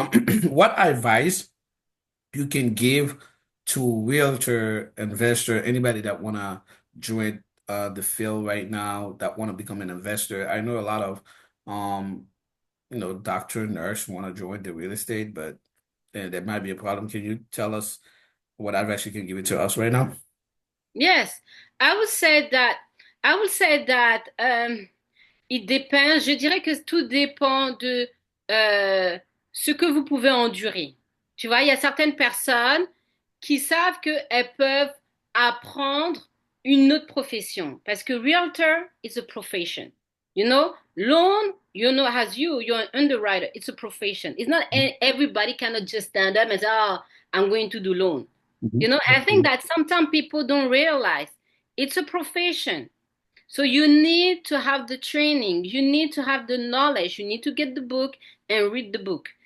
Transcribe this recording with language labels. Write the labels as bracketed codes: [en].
[en] Um, what advice you can give to realtor, investor, anybody that wanna join the field right now that wanna become an investor. I know a lot of um doctor, nurse wanna join the real estate, but that might be a problem. Can you tell us what advice you can give it to us right now? Yes, I would say that I would say that it [fr] dépend. Je dirais que tout dépend de euh, ce que vous pouvez endurer. Tu vois, il y a certaines personnes qui savent qu'elles peuvent apprendre une autre profession. Parce que [en] realtor is a profession. You know, loan, you know, as you're an underwriter, it's a profession. It's not everybody cannot just stand up and say, oh, I'm going to do loan. You know, I think Mhm. that sometimes people don't realize it's a profession. So you need to have the training, you need to have the knowledge, you need to get the book and read the book.